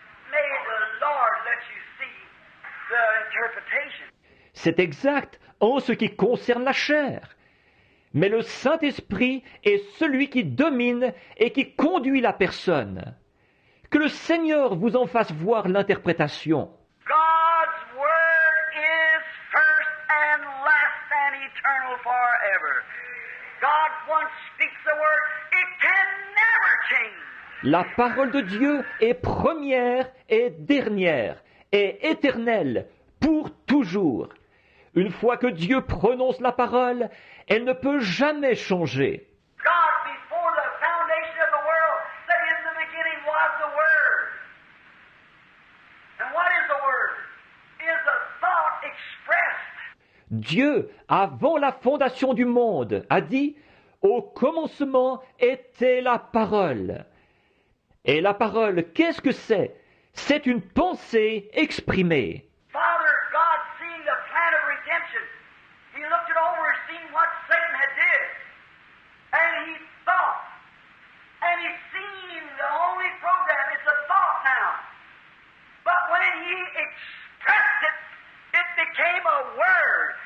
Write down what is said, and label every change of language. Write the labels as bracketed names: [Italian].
[English] May the Lord let you see the interpretation. [French] C'est exact en ce qui concerne la chair. Mais le Saint-Esprit est celui qui domine et qui conduit la personne. Que le Seigneur vous en fasse voir l'interprétation. [English] God's Word is first and last and eternal forever. God once speaks a word, it can never change. [French] La parole de Dieu est première et dernière et éternelle pour toujours. Une fois que Dieu prononce la parole, elle ne peut jamais changer. [English] God, before the foundation of the world, said in the beginning was the Word. And what is the Word? Is a thought expressed. [French] Dieu, avant la fondation du monde, a dit « Au commencement était la parole ». Et la parole, qu'est-ce que c'est? C'est une pensée exprimée. [English] Father God, seeing the plan of redemption, He looked it over and seen what Satan had did. And He thought. And He's seen the only program, it's a thought now. But when He expressed it, it became a word.